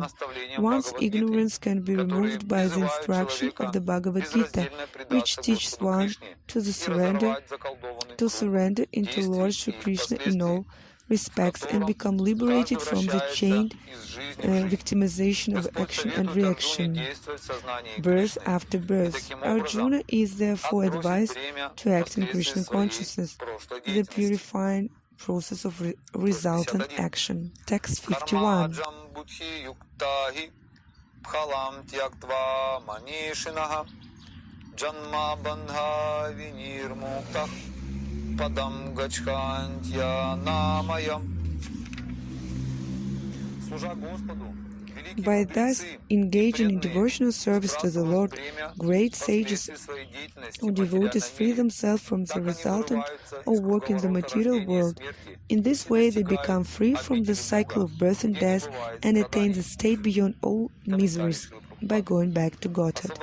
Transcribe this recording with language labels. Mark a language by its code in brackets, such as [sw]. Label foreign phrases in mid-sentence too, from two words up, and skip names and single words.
[en] One's ignorance can be removed by the instruction of the Bhagavad-Gita, which teaches one to surrender into Lord Shri Krishna in all respects and become liberated from the chained victimization of action and reaction, birth after birth. Arjuna is therefore advised to act in Krishna consciousness, the purifying process of resultant action. Text 51. [sa] Padam gachhantya namayam. [en] By thus engaging in devotional service to the Lord, great sages or devotees free themselves from the resultant or work in the material world. In this way, they become free from the cycle of birth and death and attain the state beyond all miseries by going back to Godhead.